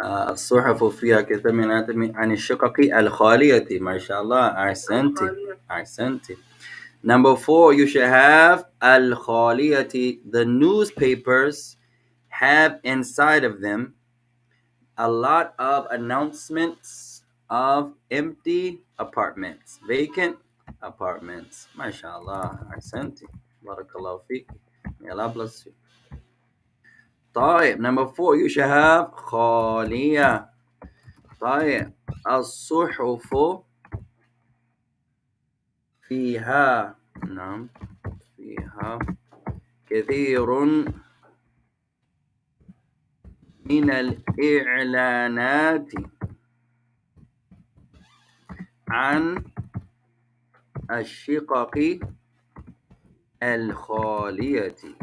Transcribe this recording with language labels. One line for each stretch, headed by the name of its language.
Arabic: الصحف فيها كثير من عن الشقق الخالية. ما شاء الله أحسنتي. أحسنتي.
English: Number 4, you should have al-khaliyati. The newspapers have inside of them a lot of announcements of empty apartments, vacant apartments. MashaAllah, ahsanti. Barakallahu feek. May Allah bless you. طيب, number 4, you should have خالية.
Arabic: طيب, الصحف فيها, نعم, فيها كثير من الإعلانات عن الشقق الخالية.